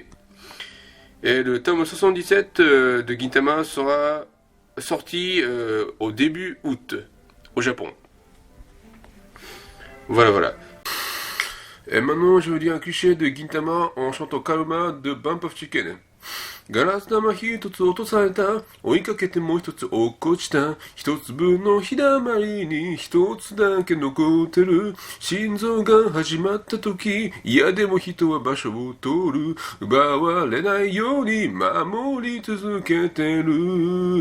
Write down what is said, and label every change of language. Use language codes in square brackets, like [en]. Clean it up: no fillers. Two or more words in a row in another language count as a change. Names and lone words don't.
[fr] Et le tome 77 de Gintama sera sorti au début août au Japon. Voilà. Et maintenant, je vais dire un cliché de Gintama en chantant Kalma de Bump of Chicken. [ja] ガラス玉一つ落とされた。追いかけてもう一つ落っこちた。一粒の日だまりに一つだけ残ってる。心臓が始まった時、嫌でも人は場所を通る。奪われないように守り続けてる。